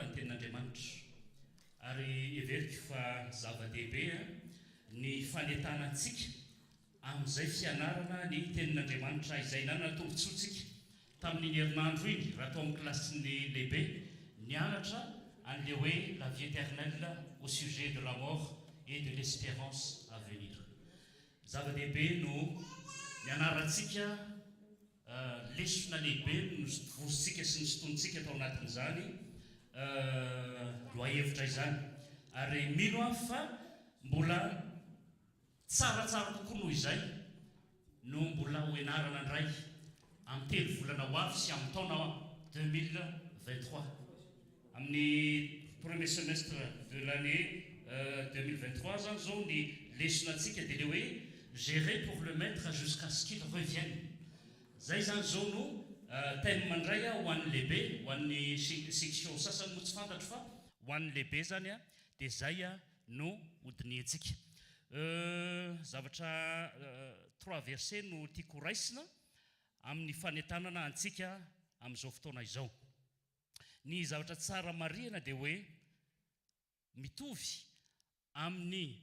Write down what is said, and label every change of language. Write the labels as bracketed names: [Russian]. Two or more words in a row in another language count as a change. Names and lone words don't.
[Malagasy] ny tenin'Andriamanitra, ary everiko fa zava-dehibe ny fanentanantsika amin'izay fianarana ny tenin'Andriamanitra izay nanana tombontsoantsika tamin'ny herinandro iny, raha tao amin'ny klasin'ny lehibe, nianatra an'ilay hoe [French] la vie éternelle au sujet de la mort et de l'espérance à venir. [Malagasy] Zava-dehibe no nianarantsika lesona lehibe vositsika sy ny sotontsika tao anatin'izany loahevitra izany ary mino aho fa mbola tsaratsara kokoa noho izay no mbola hoenarana ndray amin'ny telo volana ho avy sy amin'ny taona 2023 amin'ny [French] premier semestre de l'année 2023 [Malagasy] zany zao ny lesona antsika dia le hoe [French] gérer pour le maître jusqu'à ce qu'il revienne [Malagasy] zay zany zao no thème mandray ho an'ny lehibe ho an'ny section sasany mo tsy fantatro fa ho an'ny lehibe zany a dia zay a no hodiniantsika zavatra 3 verset no tiako raisina amin'ny fanentanana antsika amin'izao fotoana izao ny zavatra tsara marihana dia hoe mitovy amin'ny